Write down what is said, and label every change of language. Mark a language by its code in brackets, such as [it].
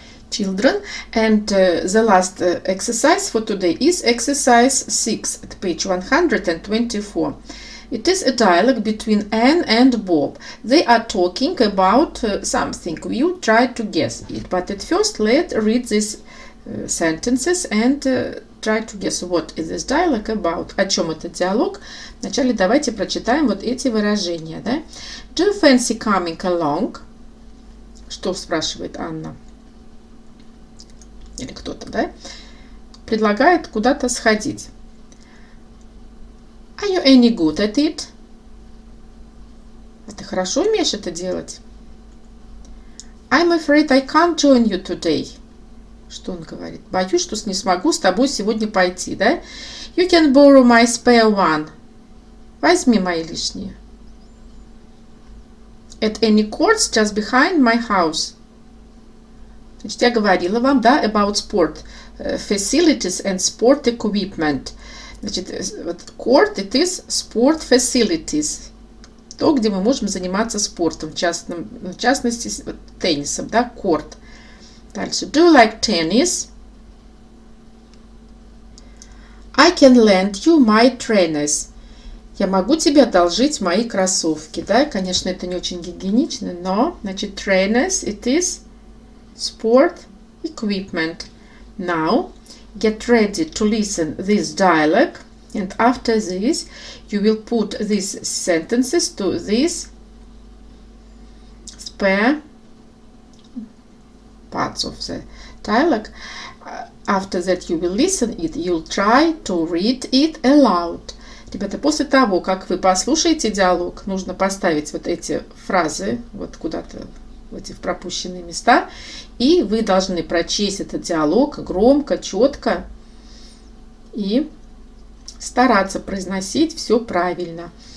[en] Children, and the last exercise for today is exercise 6 at page 124. It is a dialogue between Anne and Bob. They are talking about something. You try to guess it, but at first let's read these sentences and try to guess what is this dialogue about. [ru] О чем этот диалог? Вначале давайте прочитаем вот эти выражения. Да? [en] Do you fancy coming along? [ru] Что спрашивает Анна? Или кто-то, да? Предлагает куда-то сходить. [en] Are you any good at it? [ru] А ты хорошо умеешь это делать? [en] I'm afraid I can't join you today. [ru] Что он говорит? Боюсь, что не смогу с тобой сегодня пойти, да? [en] You can borrow my spare one. [ru] Возьми мои лишние. [en] At any courts just behind my house. [ru] Значит, я говорила вам, да, [en] about sport facilities and sport equipment. [ru] Значит, вот [en] court, it is sport facilities. [ru] То, где мы можем заниматься спортом, в частности, теннисом, да, court. Дальше. [en] Do you like tennis? I can lend you my trainers. [ru] Я могу тебе одолжить мои кроссовки, да, конечно, это не очень гигиенично, но, значит, trainers, [en] it is sport equipment. Now, get ready to listen this dialogue, and after this, you will put these sentences to this spare parts of the dialogue. After that, you will listen it. You'll try to read it aloud. [ru] Ребята, после того, как вы послушаете диалог, нужно поставить вот эти фразы вот куда-то в эти пропущенные места, и вы должны прочесть этот диалог громко, четко и стараться произносить все правильно.